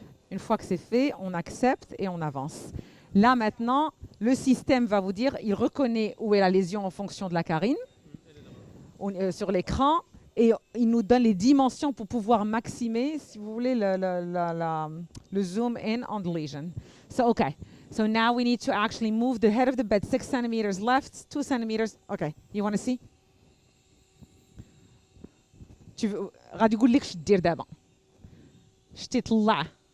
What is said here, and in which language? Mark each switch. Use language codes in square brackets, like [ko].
[fr] Une fois que c'est fait, on accepte et on avance. Là maintenant, le système va vous dire, il reconnaît où est la lésion en fonction de la carine sur l'écran et il nous donne les dimensions pour pouvoir maximer, si vous voulez, le [en] zoom in on the lesion. So, okay. So now we need to actually move the head of the bed 6 centimeters left, 2 centimeters. Okay, you want to see? [ar] غادي يقول لك اش دير دابا شتي طلع